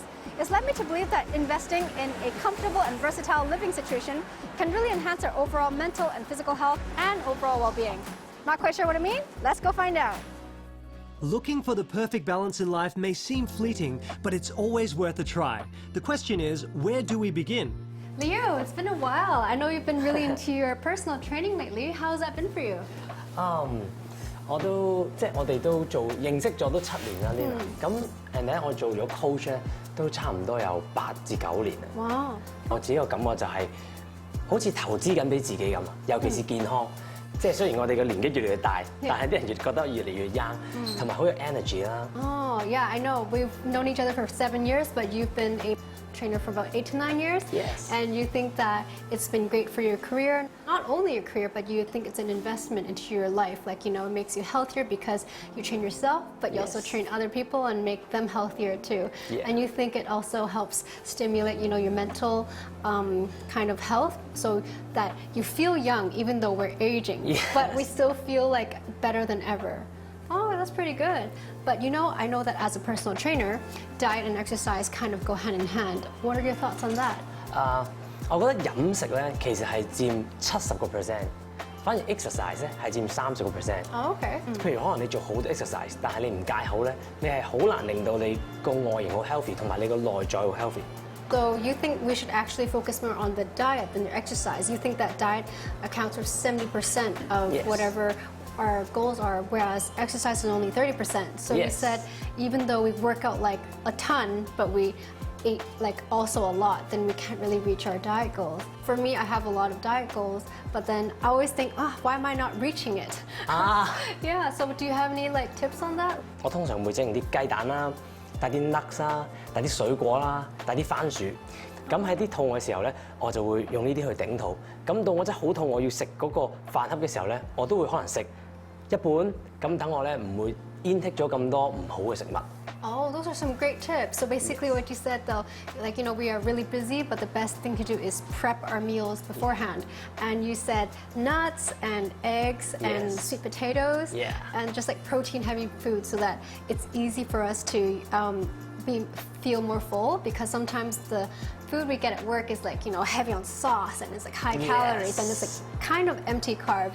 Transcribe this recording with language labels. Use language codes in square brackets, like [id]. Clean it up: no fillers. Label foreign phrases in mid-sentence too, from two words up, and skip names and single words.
[en] It's led me to believe that investing in a comfortable and versatile living situation can really enhance our overall mental and physical health and overall well-being. Not quite sure what I mean? Let's go find out. Looking for the perfect balance in life may seem fleeting, but it's always worth a try. The question is, where do we begin? Leo, it's been a while. I know you've been really into your personal training lately. How's that been for you? [yue] 我哋都認識咗都7年啦呢度，咁咧我做咗 coach 咧都差唔多有8至9年啦。哇！我自己個感覺就係好似投資緊俾自己咁啊，尤其是健康。即係雖然我哋嘅年紀越嚟越大，但係啲人越覺得越嚟越 young， 同埋好有 energy 啦。 [en] Oh, yeah, I know. We've known each other for 7 years, but you've been a trainer for about 8 to 9 years. Yes. And you think that it's been great for your career. Not only your career, but you think it's an investment into your life. Like, you know, it makes you healthier because you train yourself, but you also train other people and make them healthier too. Yeah. And you think it also helps stimulate, you know, your mental kind of health so that you feel young even though we're aging. Yes. But we still feel like better than ever. Oh, that's pretty good. But you know, I know that as a personal trainer, diet and exercise kind of go hand in hand. What are your thoughts on that? [yue] 我覺得飲食咧其實係佔70%，反而 exercise 咧係佔30%。 [en] Oh, okay. [yue] 譬如可能你做好多 exercise， 但係你唔戒口咧，你係好難令到你個外形好 healthy， 同埋你個內在好 healthy。 [en] So you think we should actually focus more on the diet than your exercise? You think that diet accounts for 70% of whatever our goals are, whereas exercise is only 30%. So you said even though we work out like a ton, but we ate like also a lot, then we can't really reach our diet goals. For me, I have a lot of diet goals, but then I always think, why am I not reaching it? Yeah, so do you have any like tips on that? [yue] 我通常會整啲雞蛋啦，帶啲 nuts 啦，帶啲水果啦，帶啲番薯。咁喺啲肚餓嘅時候咧，我就會用呢啲去頂肚。咁到我真係好肚餓要食嗰個飯盒嘅時候咧，我都會可能食一半，咁等我咧唔會 intake 咗咁多唔好嘅食物。 [en] Oh, those are some great tips. So basically what you said though, like, you know, we are really busy, but the best thing to do is prep our meals beforehand. And you said nuts and eggs and sweet potatoes and just like protein heavy food so that it's easy for us to feel more full, because sometimes the food we get at work is like, you know, heavy on sauce and it's like high calories and it's like kind of empty carbs.